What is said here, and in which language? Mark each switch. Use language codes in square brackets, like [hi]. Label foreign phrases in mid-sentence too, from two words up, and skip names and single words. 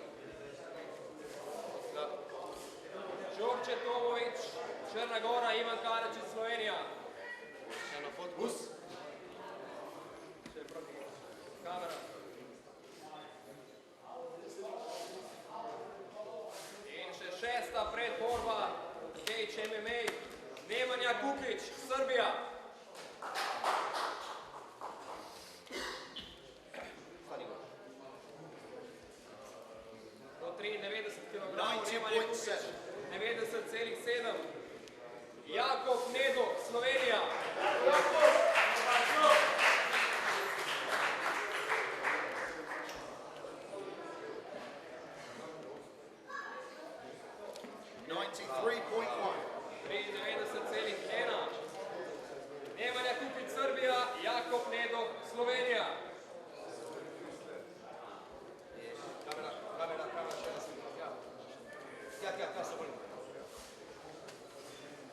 [sl] Đorđe Tomović, Črna Gora, Ivan Karačić, Slovenija. Kamera. In še šesta predborba, Cage MMA, Nemanja Kukić, Srbija. Do 93 kg, Nemanja Kukić, 90,7. Jakov Nedo, Slovenija. 93.1. 93,1. Nemanja Kukić, Srbija, Jakov Nedo, Slovenija. Kamera, še nas. Ja, se volim.